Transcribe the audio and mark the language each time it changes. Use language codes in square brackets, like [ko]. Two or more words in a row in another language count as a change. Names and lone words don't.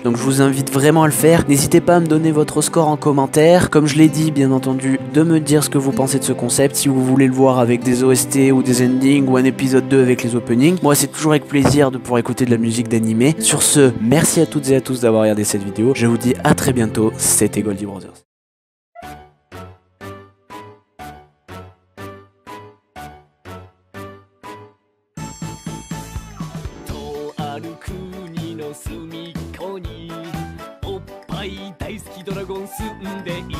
[fr] Donc je vous invite vraiment à le faire. N'hésitez pas à me donner votre score en commentaire. Comme je l'ai dit, bien entendu, de me dire ce que vous pensez de ce concept. Si vous voulez le voir avec des OST ou des endings ou un épisode 2 avec les openings. Moi, c'est toujours avec plaisir de pouvoir écouter de la musique d'animé. Sur ce, merci à toutes et à tous d'avoir regardé cette vidéo. Je vous dis à très bientôt. C'était Goldie Brothers. [ja] とある国の隅っこにおっぱい大好きドラゴン住んでいる。